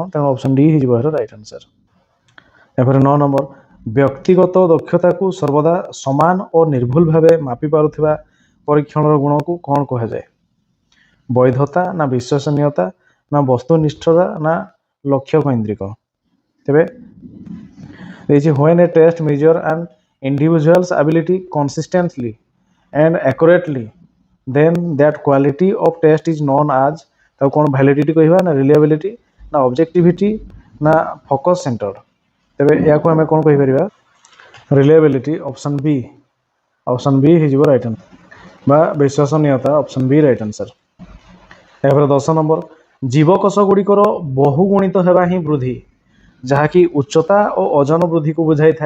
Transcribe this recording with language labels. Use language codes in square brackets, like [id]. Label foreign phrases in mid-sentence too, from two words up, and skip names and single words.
[or] ତେଣୁ [en] option D [or] ହେଇଯିବ ଏହାର [en] right answer. [or] ଏପରେ 9 ନମ୍ବର, ବ୍ୟକ୍ତିଗତ ଦକ୍ଷତାକୁ ସର୍ବଦା ସମାନ ଓ ନିର୍ଭୁଲ ଭାବେ ମାପି ପାରୁଥିବା ପରୀକ୍ଷଣର ଗୁଣକୁ କ'ଣ କୁହାଯାଏ? ବୈଧତା ନା ବିଶ୍ୱସନୀୟତା ନା ବସ୍ତୁନିଷ୍ଠତା ନା ଲକ୍ଷ୍ୟ କୈନ୍ଦ୍ରିକ? ତେବେ ଦେଇଛି [en] when a test measure an individual's ability consistently and accurately then that quality of test is known as, [or] ତାକୁ କ'ଣ ଭ୍ୟାଲିଡିଟି କହିବା ନା ରିଲାଏବିଲିଟି ନା ଅବଜେକ୍ଟିଭିଟି ନା [en] focus centred? [or] ତେବେ ଏହାକୁ ଆମେ କ'ଣ କହିପାରିବା? ରିଲାଏବିଲିଟି, [en] option B. option B [or] ହେଇଯିବ [en] right answer, [or] ବା ବିଶ୍ୱସନୀୟତା, [en] option B right answer. [or] ଏହାପରେ 10 ନମ୍ବର, ଜୀବକୋଷ ଗୁଡ଼ିକର ବହୁଗୁଣିତ ହେବା ହିଁ ବୃଦ୍ଧି, ଯାହାକି ଉଚ୍ଚତା ଓ ଓଜନ ବୃଦ୍ଧିକୁ ବୁଝାଇଥାଏ।